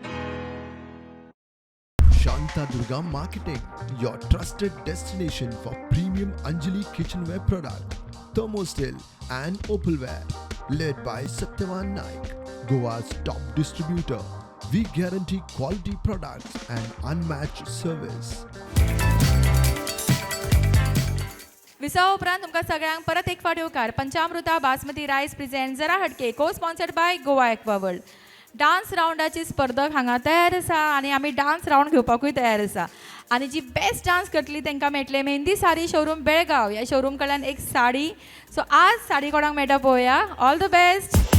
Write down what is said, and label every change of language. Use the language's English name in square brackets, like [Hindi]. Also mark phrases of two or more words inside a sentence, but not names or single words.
[English] Shanta Durga Marketing, your trusted destination for premium Anjali kitchenware product, thermostil and opalware. Led by Satyavan Naik, Goa's top distributor. We guarantee quality products and unmatched service. [Konkani] विसावा उपरांत तुमकां सगळ्यांक परत एक फावट येवकार. [English] Panchamrita Basmati Rice presents Zara Hatke, co-sponsored by Goa Aqua World. [Konkani] डान्स रावंडाची स्पर्धक हांगा तयार आसा आनी आमी [English] dance round [Konkani] घेवपाकूय तयार आसा. आनी जी [English] best dance [Konkani] करतली तांकां मेळटले मेहंदी साडी शोरूम बेळगांव. ह्या शोरूम कडल्यान एक साडी. सो आज साडी कोणाक मेळटा पळोवया. [English] All the best.